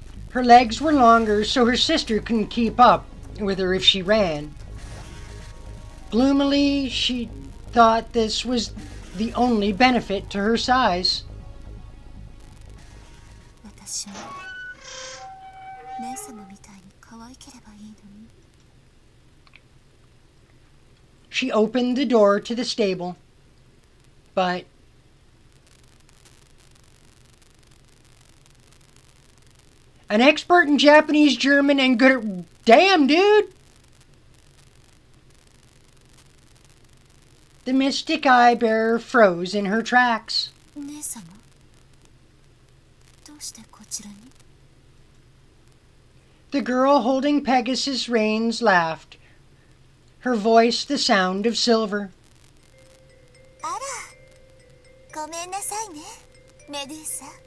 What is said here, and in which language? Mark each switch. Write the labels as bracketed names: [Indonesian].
[English] Her legs were longer, so her sister couldn't keep up with her if she ran. Gloomily, she thought this was the only benefit to her size. [Japanese] 私も姉様みたいに可愛ければいいのに。 [English] She opened the door to the stable, but an expert in Japanese, German, and good at... Damn, dude! The mystic eye bearer froze in her tracks. [Japanese] 姉様、どうしてこちらに？ [English] The girl holding Pegasus' reins laughed, her voice the sound of silver. [Japanese] あら、ごめんなさいね、メデューサ。